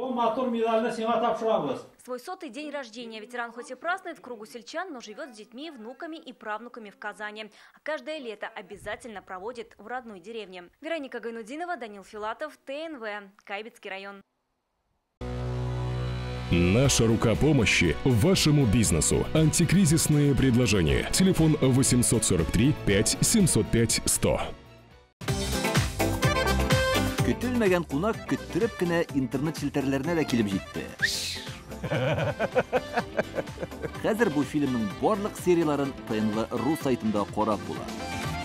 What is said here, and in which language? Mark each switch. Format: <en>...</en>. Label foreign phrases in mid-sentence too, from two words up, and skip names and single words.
<ru>Свой 100-й день рождения ветеран хоть и празднует в кругу сельчан, но живет с детьми, внуками и правнуками в Казани. А каждое лето обязательно проводит в родной деревне. Вероника Гайнудинова, Данил Филатов, ТНВ, Кайбицкий район. Наша рука помощи вашему бизнесу. Антикризисные предложения. Телефон 843 5 705 100.</ru> <tt>Көтелмәгән кунак көттөреп кенә интернет челтәрләренә дә килеп җитте. Хәзер бу фильмның барлык серияларын ТНВ.ру сайтында карап була.</tt>